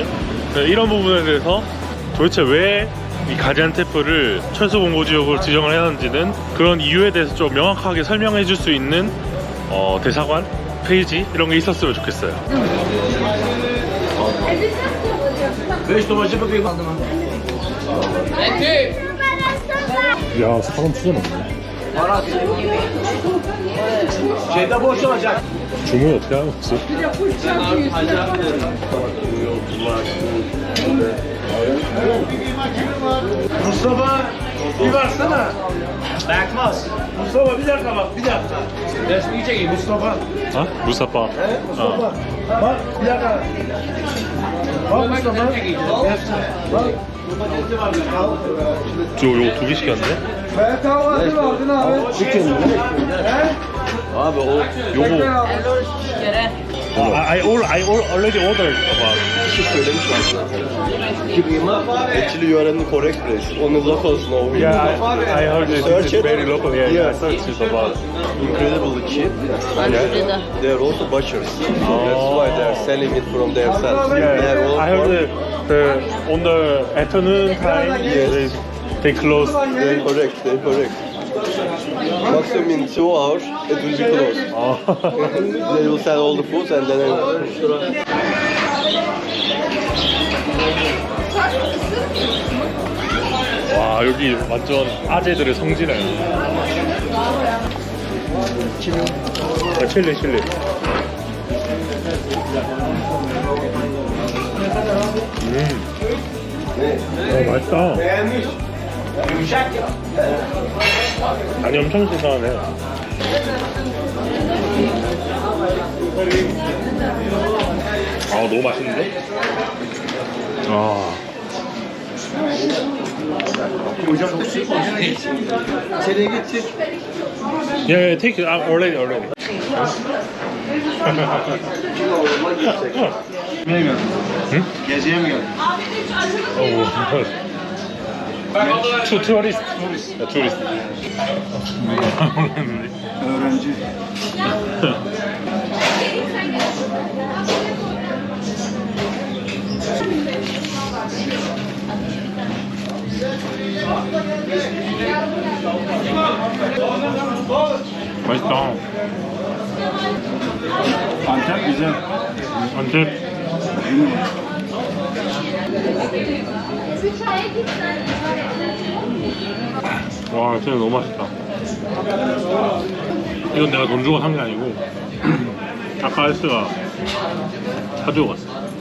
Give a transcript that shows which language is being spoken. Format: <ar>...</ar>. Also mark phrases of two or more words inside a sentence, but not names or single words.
<ko>이런 부분에 대해서 도대체 왜 이 가지안테프를 철수 공고 지역으로 지정을 해놨는지는 그런 이유에 대해서 좀 명확하게 설명해 줄 수 있는 대사관 페이지 이런 게 있었으면 좋겠어요. 야, 사람 진짜 많네. 주문 어떻게 하는 거지?</ko> <tr>Mustafa bir baksana. Bakmaz. Mustafa bir dakika bak, bir dakika. Resmi çekeyim Mustafa.</tr> <ko>아? 무사빠.</ko> <tr>Mustafa. Bak bir dakika. Bak Mustafa. Bak.</tr> <ko>저 요거 2개 시켰는데?</ko> <tr>Ben kahvaltı aldın abi. Chicken. Abi o yoğun.</tr> <en>I already ordered about.</en> <tr>Kişi söylemiş aslında.</tr> <en>Actually you are in the correct place. On the locals know. I heard it. Search it. Very local. Yeah. Search it about. Incredibly cheap. They are also butchers. That's why they are selling it from themselves. They are all I heard on the afternoon time. Yes. They close. They're correct. They're correct. Maximum in 2 hours it will be closed. They will sell all the food and then.</en> <ko>와 여기 완전 아재들의 성지네. 칠리. 맛있다. 아니 엄청 신선하네. 아 너무 맛있는데? 아.</ko> <en>Yeah, take it. I'm already.</en> <tr>Geziye mi geldin? Tourist. Öğrenci.</tr> <ko>맛있다.</ko> <tr>Antep güzel. Antep.</tr> <ko>와 진짜 너무 맛있다. 이건 내가 돈 주고 산 게 아니고 아까 알스가 사주고 갔어.</ko>